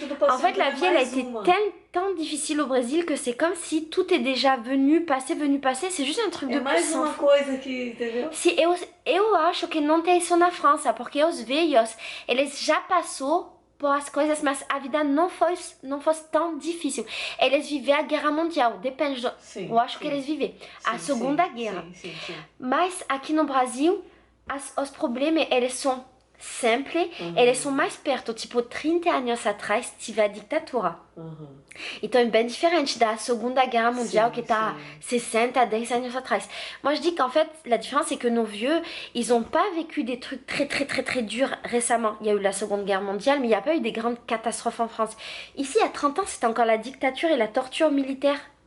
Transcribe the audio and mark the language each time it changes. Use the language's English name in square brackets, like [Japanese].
[French] En fait, la vie elle a été tellement difficile au Brésil que c'est comme si tout est déjà venu, passé. C'est juste un truc de [Portuguese] mais uma coisa que, entendeu? Si, eu acho que não tem isso na França, porque os velhos, eles já passou por as coisas, mas a vida não fosse tão difícil. Eles viveram a Guerra Mundial, depende do... Eu acho que eles viveram a Segunda Guerra. Sim. Mas aqui no Brasil, os problemas, eles são simples, eles são mais perto, tipo 30 anos atrás, tive a ditadura. Então é bem diferente da Segunda Guerra [French] Mondiale qui [Portuguese] está 60 à 10 anos atrás. [French] Moi je dis qu'en fait la différence c'est que nos vieux ils n'ont pas vécu des trucs très durs récemment. Il y a eu la Seconde Guerre mondiale mais il n'y a pas eu des grandes catastrophes en France. Ici il y a 30 ans c'était encore la dictature et la tortura militaire.